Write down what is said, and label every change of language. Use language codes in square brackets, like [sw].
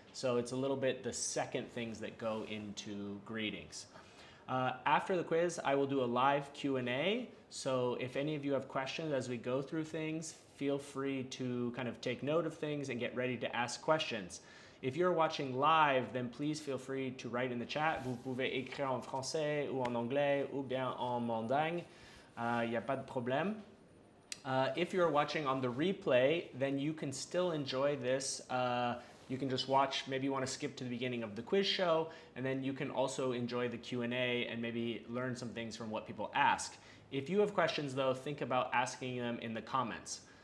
[en] So it's a little bit the second things that go into greetings. After the quiz, I will do a live Q&A. So if any of you have questions as we go through things, feel free to kind of take note of things and get ready to ask questions. If you're watching live, then please feel free to write in the chat. [fr] Vous pouvez écrire en français ou en anglais ou bien en manding. Y a pas de problème. [en] If you're watching on the replay, then you can still enjoy this. You can just watch, maybe you want to skip to the beginning of the quiz show, and then you can also enjoy the Q&A and maybe learn some things from what people ask. If you have questions though, think about asking them in the comments.